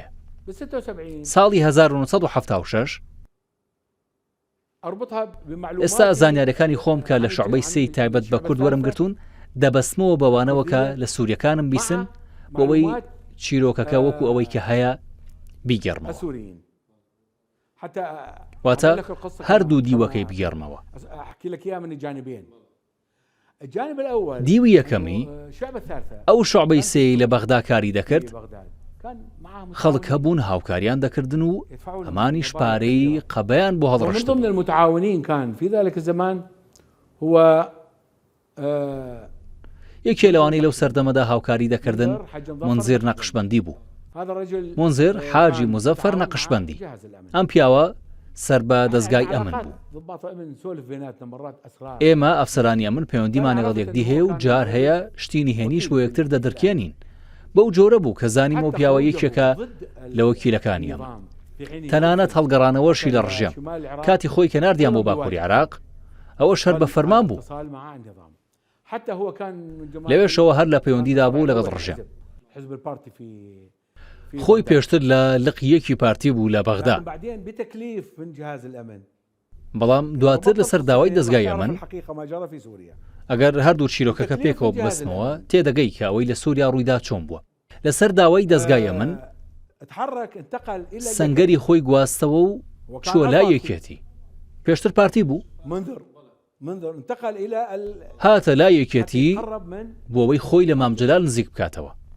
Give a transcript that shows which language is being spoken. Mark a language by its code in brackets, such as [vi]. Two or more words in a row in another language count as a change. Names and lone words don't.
[ckb] ساڵی 1976 ئێستا زانیاریەکانی خۆم کە لە شعبەی سێی تایبەت بە کورد وەرم گرتوون دەبەستمەوە بەوانەوە کە لە سووریەکانم بیسن بۆەوەی چیرۆکەکە وەکو ئەوەی کە هەیە بیگەڕمەوە، واتە هەردوو دیوەکەی بگەڕمەوە. دیوی یەکەمی ئەو شعبەی سێی لە بەغدا کاری دەکرد، خەڵک هەبوون هاوکاریان دەکردن و هەمانیش پارەی قەبەیان بۆ هەڵڕشت. [ar] ضمن المتعاونين كان في ذلك الزمان هو [ckb] یەکێ لەوانەی لەو سەردەمەدا هاوکاری دەکردن منزیر نەقشبەندی بوو. منزیر حاجی مزەفەر نەقشبەندی، ئەم پیاوە سەر بە دەستگای ئەمن بوو. ئێمە ئەفسەرانی ئەمن پەیوەندیمان لەگەڵ یەکدی هەیە و جار هەیە شتی نهێنیش بۆ یەکتر دەدرکێنین. بەو جۆرە بوو کە زانیمەوە پیاوە یەکێکە لە وەکیلەکانی ئەمە، تەنانەت هەڵگەڕانەوەشی لە ڕژێم کاتی خۆی کە ناردیان بۆ باکووری عراق، ئەوە شەر بە فەرمان بوو. لەوێشەوە هەر لە پەیوەندیدا بوو لەگەڵ ڕژێم. خۆی پێشتر لە لقیەکی پارتی بوو لە بەغدا، [ar] بعدين بتكليف من جهاز الامن [ckb] بەڵام دواتر لەسەر داوای دەستگای ئەمن [ar] الحقيقه ما جرى في سوريا. [ckb] ئەگەر هەردوو چیرۆکەکە پێکەوە ببەستمەوە تێدەگەی کە ئەوەی لە سووریا ڕوویدا چۆن بووە. لەسەر داوای دەستگای ئەمن سەنگەری خۆی گواستەوە و چووە لای یەکێتی. پێشتر پارتی بوو، هاتە لای یەکێتی بۆ ئەوەی خۆی لە مامجلال نزیک بکاتەوە.